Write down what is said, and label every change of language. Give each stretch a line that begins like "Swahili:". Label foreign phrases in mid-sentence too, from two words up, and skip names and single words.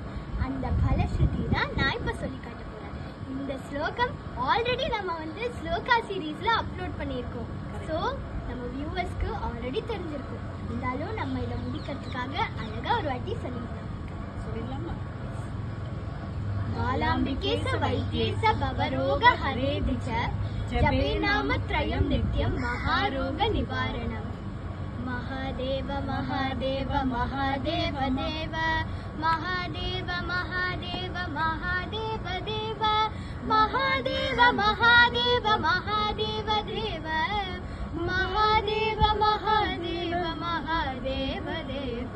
Tamil: அந்த பலஸ்ருதி தான் நான் இப்ப சொல்லி காட்ட போறேன். இந்த ஸ்லோகம் ஆல்ரெடி நம்ம ஸ்லோகா சீரீஸ்ல அப்லோட் பண்ணியிருக்கோம். ஸோ நம்ம வியூவர்ஸ்க்கு ஆல்ரெடி தெரிஞ்சிருக்கும். இருந்தாலும் நம்ம இதை முடிக்கிறதுக்காக அழகா ஒரு வாட்டி சொல்லிடலாமா?
Sanskrit: बालाम्बिकेश वैद्येश भवरोग हरेति च जपे नाम त्रयं नित्यं महारोग निवारणं। महादेव महादेव महादेव देव महादेव महादेव महादेव देव महादेव महादेव महादेव देव महादेव महादेव महादेव देव।